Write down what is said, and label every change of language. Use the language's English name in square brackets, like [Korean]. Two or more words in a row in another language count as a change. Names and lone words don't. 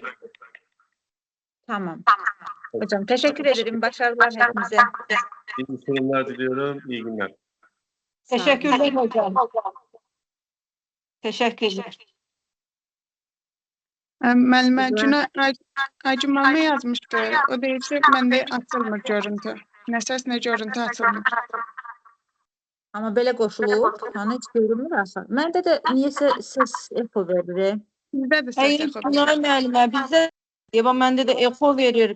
[Turkish] Tamam. Hocam teşekkür ederim. Başarılar hepimize. İyi sunumlar diliyorum. İyi günler. Teşekkürler hocam. Teşekkürler. [Azerbaijani] Müəllimə, [Turkish] Güzel. [Azerbaijani] Günay Aygün müəllimə yazmışdı. O deyir ki, məndə açılmır görüntü. Nə səs, nə görüntü açılmır. Amma belə qoşulub, hani heç görünmür axı. Məndə də niyəsə səs echo verir. Bizdə də səs [Turkish] Hayır, [Azerbaijani] yaxı. Günay müəllimə, bizdə Eva məndə də echo verir.